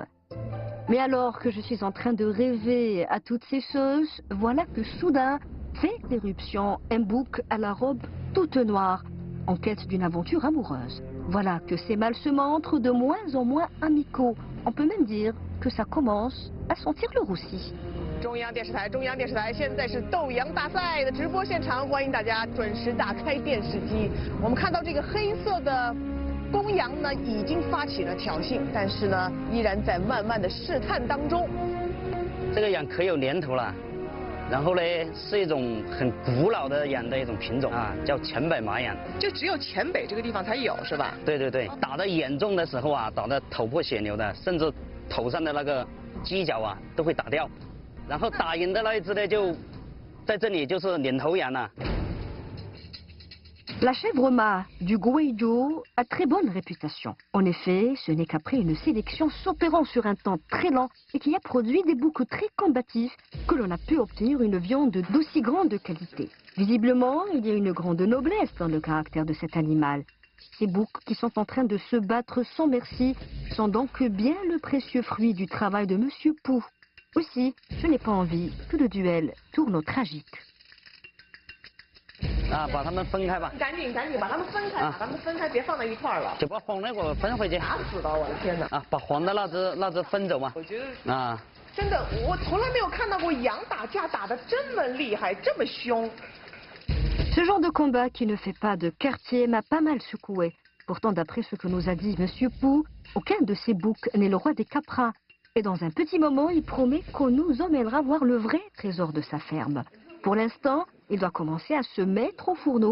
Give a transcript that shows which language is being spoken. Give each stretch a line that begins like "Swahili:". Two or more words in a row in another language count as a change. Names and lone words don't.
French: Mais alors que je suis en train de rêver à toutes ces sauces, voilà que soudain fait éruption un bouc à la robe toute noire, en quête d'une aventure amoureuse. Voilà que ces mâles se montrent de moins en moins amicaux. On peut même dire que ça commence à sentir le roussi.
Chinese: 中央电视台，现在是斗羊大赛的直播现场，欢迎大家准时打开电视机。我们看到这个黑色的公羊呢，已经发起了挑衅，但是呢，依然在慢慢的试探当中。这个羊可有年头了，然后呢，是一种很古老的羊的一种品种啊，叫黔北麻羊。就只有黔北这个地方才有，是吧？对对对，打得严重的时候啊，打得头破血流的，甚至头上的那个犄角啊都会打掉。然后打赢的那一只呢，就在这里就是领头羊了。
French: La chèvre mât du Guizhou a très bonne réputation. En effet, ce n'est qu'après une sélection s'opérant sur un temps très lent et qui a produit des boucs très combatifs que l'on a pu obtenir une viande d'aussi grande qualité. Visiblement, il y a une grande noblesse dans le caractère de cet animal. Ces boucs qui sont en train de se battre sans merci sont donc bien le précieux fruit du travail de Monsieur Pou. Aussi, je n'ai pas envie que le duel tourne au tragique.
Chinese: 啊，把它们分开吧。赶紧把它们分开，把它们分开，别放在一块儿了。就把黄的给我分回去。打死了，我的天哪！啊，把黄的那只分走嘛。我觉得啊，真的，我从来没有看到过羊打架打得这么厉害，这么凶。
French: Ce genre de combat qui ne fait pas de quartier m'a pas mal secoué. Pourtant, d'après ce que nous a dit Monsieur Pou, aucun de ces boucs n'est le roi des caprins. Et dans un petit moment, il promet qu'on nous emmènera voir le vrai trésor de sa ferme. Pour l'instant, il doit commencer à se mettre au fourneau.